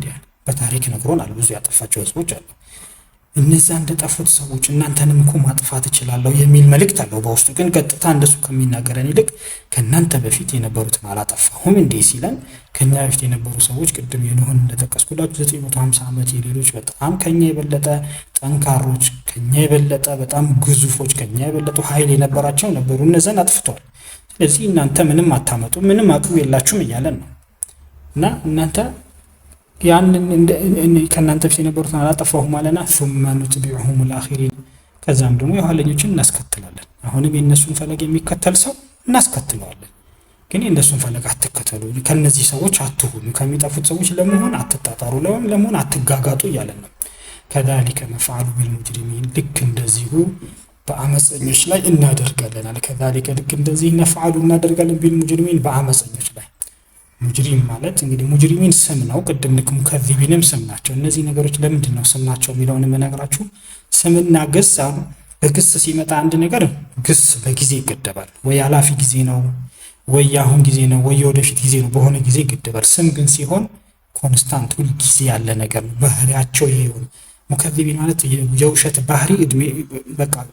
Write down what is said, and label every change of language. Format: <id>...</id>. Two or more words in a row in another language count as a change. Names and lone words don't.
<am>በታሪክ ነግሮናል። ብዙ ያጠፋቸው ህዝቦች አሉ። እነዛ እንደጠፉት ሰዎች እናንተንም እኮ ማጥፋት እችላለሁ የሚል መልእክት አለው በውስጡ። ግን ቀጥታ እንደሱ ከሚናገረን ይልቅ ከናንተ በፊት የነበሩትን አላጠፋሁም እንዴ ሲለን ከኛ በፊት የነበሩ ሰዎች ቅድም የኖህን እንደተቀስኩላችሁ 950 ዓመት የሌሎች በጣም ከኛ የበለጠ ጠንካሮች፣ ከኛ የበለጠ በጣም ግዙፎች፣ ከኛ የበለጠ ኃይል የነበራቸው ነበሩ። እነዛን አጥፍተዋል። ስለዚህ እናንተ ምንም አታመጡ፣ ምንም አቅም የላችሁም እያለን ነው። እና እናንተ ያንን ከናንተ በፊት የነበሩትን አላጠፋሁም አለና</am> <ar>ثم نتبعهم الاخرين</ar> <am>ከዛም ደግሞ የኋለኞችን እናስከትላለን። አሁንም የነሱን ፈለግ የሚከተል ሰው እናስከትለዋለን። ግን የነሱን ፈለግ አትከተሉ፣ ከነዚህ ሰዎች አትሁኑ፣ ከሚጠፉት ሰዎች ለመሆን አትጣጣሩ፣ ለመሆን አትጋጋጡ እያለን ነው።</am> <ar>كذلك نفعل بالمجرمين፣</ar> <am>ልክ እንደዚሁ በአመፀኞች ላይ እናደርጋለን አለ። كذلك ልክ እንደዚህ نفعل እናደርጋለን بالمجرمين በአመፀኞች ላይ። ሙጅሪም ማለት እንግዲህ ሙጅሪሚን ስም ነው። ቅድም ልክ ሙከዚቢንም ስም ናቸው። እነዚህ ነገሮች ለምንድን ነው ስም ናቸው የሚለውን የምነግራችሁ። ስምና ግስ በግስ ሲመጣ አንድ ነገር ግስ በጊዜ ይገደባል። ወይ አላፊ ጊዜ ነው፣ ወይ አሁን ጊዜ ነው፣ ወይ ወደፊት ጊዜ ነው፣ በሆነ ጊዜ ይገደባል። ስም ግን ሲሆን ኮንስታንት ሁሉ ጊዜ ያለ ነገር ነው። ባህሪያቸው ይሄው ሙከዚቢን ማለት የውሸት ባህሪ እድሜ በቃ</am>